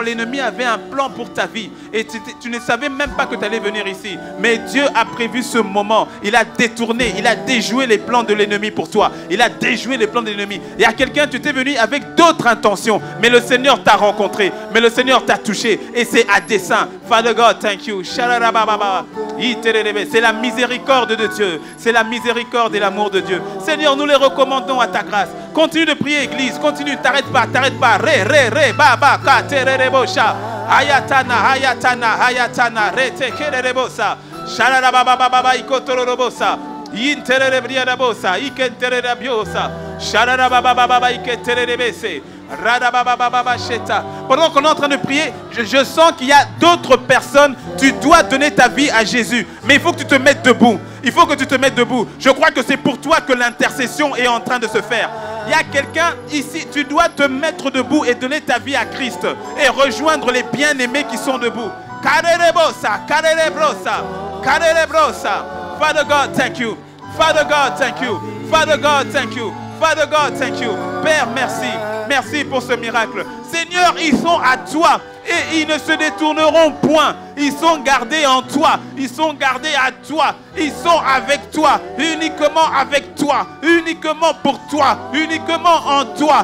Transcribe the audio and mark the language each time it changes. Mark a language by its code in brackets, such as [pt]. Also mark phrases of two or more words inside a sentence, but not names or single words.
[fr] L'ennemi avait un plan pour ta vie. Et tu ne savais même pas que tu allais venir ici. Mais Dieu a prévu ce moment. Il a détourné, il a déjoué les plans de l'ennemi pour toi. Il a déjoué les plans de l'ennemi. Il y a quelqu'un, tu étais venu avec d'autres intentions. Mais le Seigneur t'a rencontré. Mais le Seigneur t'a touché. Et c'est à dessein. [en] Father God, thank you. [fr] C'est la miséricorde de Dieu. C'est la miséricorde et l'amour de Dieu. Seigneur, nous les recommandons à ta grâce. Continue de prier, Église. Continue. T'arrête pas. Re, baba, ka, tererebosha. Ayatana, re, te, kererebosa. Sharara, baba, ikotororobosa. Intererebriadabosa. Ikentererebiosa. Pendant qu'on est en train de prier, je sens qu'il y a d'autres personnes. Tu dois donner ta vie à Jésus. Mais il faut que tu te mettes debout. Il faut que tu te mettes debout. Je crois que c'est pour toi que l'intercession est en train de se faire. Il y a quelqu'un ici, tu dois te mettre debout et donner ta vie à Christ. Et rejoindre les bien-aimés qui sont debout. [en] Father God, thank you. Father God, thank you. Father God, thank you. Father God, thank you. [fr] Père, merci. Merci pour ce miracle. Seigneur, ils sont à toi et ils ne se détourneront point. Ils sont gardés en toi. Ils sont gardés à toi. Ils sont avec toi. Uniquement avec toi. Uniquement pour toi. Uniquement en toi.